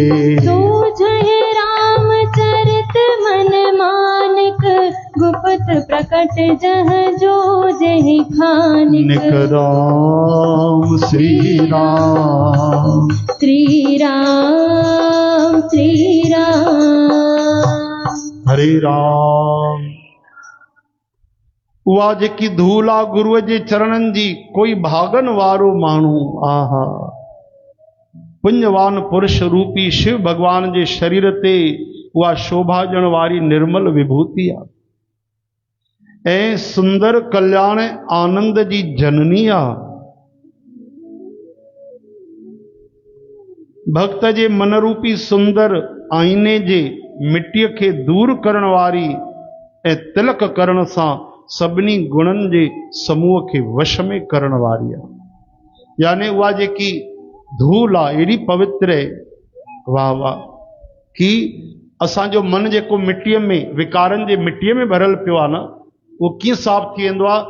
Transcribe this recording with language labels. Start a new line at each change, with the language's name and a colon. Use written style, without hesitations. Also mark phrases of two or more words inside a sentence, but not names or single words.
Awadhi: सोझहि रामचरित मन मानिक, गुप्त प्रकट जह जो जहि खानिक। निक राम श्री राम, श्री राम श्री राम।
Sindhi: हरे राम। उहा जेकी धूल आहे गुरुअ जे चरणनि जी, कोई भागन वारो माण्हू, आहा पुण्यवान पुरुष रूपी शिव भगवान जे शरीर ते उहा शोभा ॾियण वारी निर्मल विभूति आहे, ऐं सुंदर कल्याण आनंद जी जननी आहे। भक्त जे मन रूपी सुंदर आईने जे मिट्टीअ खे दूर करण वारी, ऐं तिलक करण सां सभिनी गुणनि जे समूह खे वश में करण वारी आहे। यानी उहा जेकी धूल आहे एॾी पवित्र आहे, वाह वाह, कि असांजो मन जेको मिट्टीअ में विकारनि जे मिट्टीअ में भरियल पियो आहे न, उहो कीअं साफ़ थी वेंदो आहे।